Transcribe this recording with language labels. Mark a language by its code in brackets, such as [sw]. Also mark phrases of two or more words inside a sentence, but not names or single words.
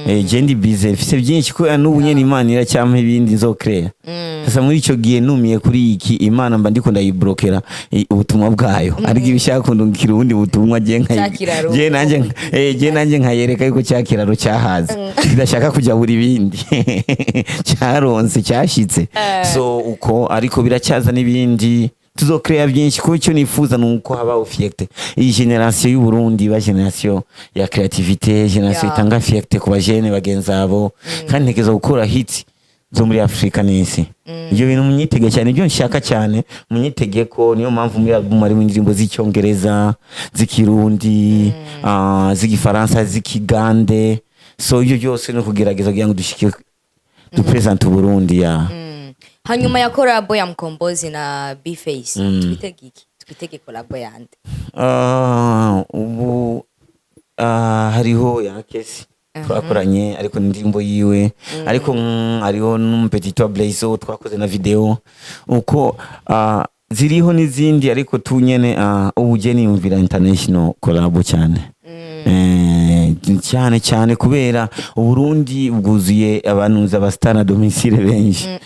[rn] je ndi busy mfise byinshi ko n'ubu nyene Imana iracyampa ibindi nzokrea sasa muri ico gihe numiye kuri iki Imana mba ndiko ndayiblokera ubutumwa bwayo ariko ibishaka kundungikira ubundi butumwa je nanje nkayereka yuko cyakiraro cyahaza kidashaka kujya buri bindi cyaronse cyashitse so uko ariko biracyaza n'ibindi tuzokrea byinshi ko icyo nifuza nuko haba fierte iyi generation y'u Burundi ba generation ya creativité generation itanga fierte ku bajene bagenzabo kandi ntegezo gukora hit zo muri Afrika n'isi ibyo bintu munyitege cyane ibyo nshaka cyane munyitegeko niyo mpamvu muri album ari indirimbo z'icyongereza z'ikirundi z'igifaransa z'ikigande so ibyo byose no kugerageza kugira ngo dushike du present Burundi ya hanyuma ya collabo ya Mkombozi na B-Face twitege collabo yande ubu hariho ya Kesi twakoranye ariko indirimbo yiwe ariko hariho n'umupetito Blazo twakoze na video uko ziriho n'izindi ariko tunyene ubugeni yumvira international collabo cyane cyane kubera Uburundi bwuzuye abantu abastana domicile benshi